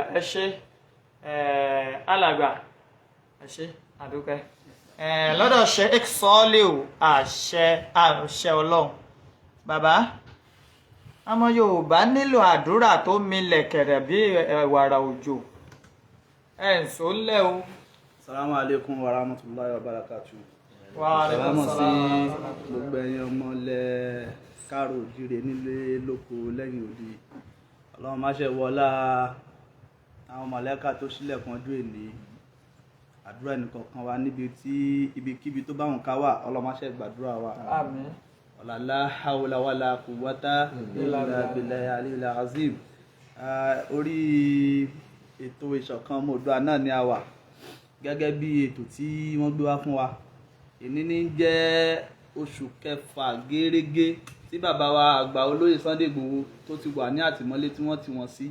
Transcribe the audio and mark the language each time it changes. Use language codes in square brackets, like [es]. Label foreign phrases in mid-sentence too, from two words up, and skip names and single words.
[yo] ẹ ṣé alàgbà ẹ ṣé àdúpẹ́ lọ́dọ̀ Sheikh Soliu àṣẹ Ọlọ́run bàbá ọmọ Yorùbá nílò àdúrà tó milẹ̀ kẹ̀rẹ̀ bí wàrà òjò ẹ̀ ń sọ lẹ́ o. [ar] السلام عليكم ورحمة الله وبركاته. وعليكم salaam. [yo] Gbogbo ẹ̀yin ọmọ ilẹ̀ káàró òjíire nílé lóko lẹ́yìn odi Ọlọ́run má ṣe wọlá àwọn mọ̀lẹ́kà tó sílẹ̀kùn ọdún èní àdúrà ẹnìkọ̀ọ̀kan wa ibikíbi tó bá wọn ká wà Ọlọ́run má ṣe gbàdúrà wa. àmín. [ar] لا حول ولا قوة إلا بالله العلي العظيم. [yo] Orí ètò ìṣọ̀kan ọmọ Oòduà náà ni a wà gẹ́gẹ́ bí ètò tí wọ́n gbé wá fún wa. Èní ní jẹ́ oṣù kẹfà gẹ́rẹ́gẹ́ tí bàbá wa àgbà olóyè Sunday Igboho tó ti wà ní àtìmọ́lé tí wọ́n ti wọ́n sí.